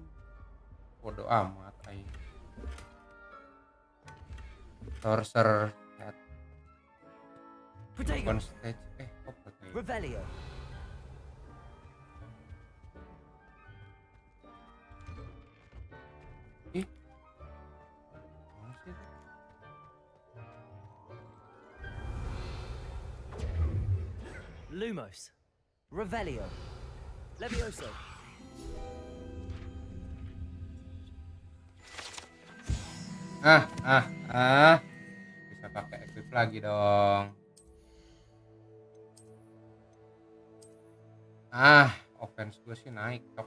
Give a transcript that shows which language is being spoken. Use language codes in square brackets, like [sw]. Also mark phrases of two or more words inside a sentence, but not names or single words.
[id] Bodoh amat anjing. [en] Sorcerer head. [id] Bukan stage. Revelio. Ih. Mana sih? Lumos. Revelio. Levioso. Bisa pakai equip lagi dong. Offense gue sih naik top.